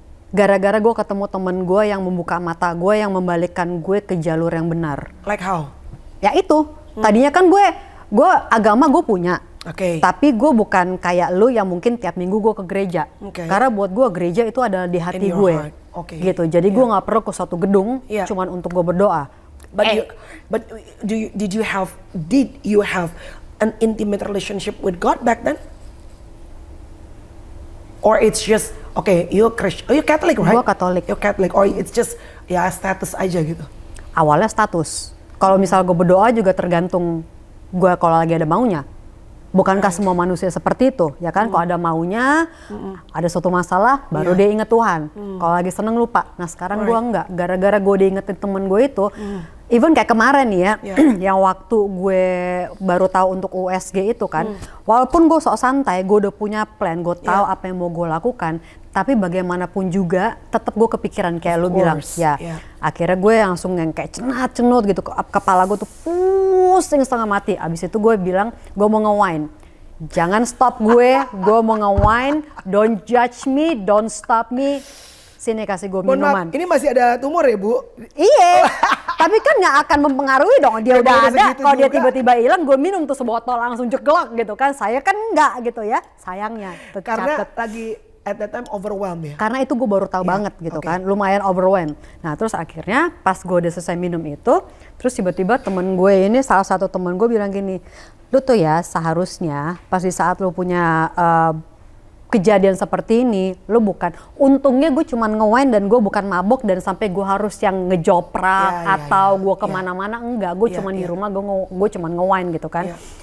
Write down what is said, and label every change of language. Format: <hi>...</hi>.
<id>Gara-gara gue ketemu temen gue yang membuka mata gue, yang membalikkan gue ke jalur yang benar.</id> <en>Like how?</en> <id>Ya itu, tadinya kan gue agama gue punya. Tapi gue bukan kayak lu yang mungkin tiap minggu gue ke gereja. Karena buat gue gereja itu adalah di hati gue. Gitu. Jadi gue nggak perlu ke suatu gedung cuman untuk gue berdoa.</id> <en>But did you have an intimate relationship with God back then? Or it's just you're Christian, you Catholic right?</en> <id>Gue Katolik.</id> <en>You're Catholic, or it's just status</en> <id>aja gitu. Awalnya status. Kalau misal gue berdoa juga tergantung gue kalau lagi ada maunya. Bukankah semua manusia seperti itu, ya kan? Kalau ada maunya, ada suatu masalah, baru dia inget Tuhan. Kalau lagi seneng lupa. Nah sekarang gue enggak. Gara-gara gue diingetin temen gue itu, even kayak kemarin nih ya, yang waktu gue baru tahu untuk USG itu kan, walaupun gue sok santai, gue udah punya plan, gue tahu apa yang mau gue lakukan, tapi bagaimanapun juga, tetap gue kepikiran kayak lu bilang, akhirnya gue langsung yang kayak cenut gitu, kepala gue tuh pusing setengah mati. Abis itu gue bilang, gue mau nge-wine. Jangan stop gue mau nge-wine,</id> <en>don't judge me, don't stop me.</en> <id>Sini kasih gue minuman. Ini masih ada tumor ya Bu? Iya, tapi kan nggak akan mempengaruhi dong. Dia udah ada, kalau dia tiba-tiba hilang, gue minum tuh sebotol langsung jeglok gitu kan. Saya kan nggak gitu ya, sayangnya. Karena lagi</id> <en>at that time overwhelmed</en> <id>ya? Karena itu gue baru tahu banget gitu kan, lumayan overwhelmed. Nah terus akhirnya pas gue udah selesai minum itu, terus tiba-tiba temen gue ini, salah satu temen gue bilang gini, lu tuh ya seharusnya pas di saat lu punya kejadian seperti ini, lu bukan, untungnya gue cuman nge-wine dan gue bukan mabok dan sampai gue harus yang ngejoprak atau gue kemana-mana, enggak, gue cuman di rumah, gue cuman nge-wine gitu kan.</id>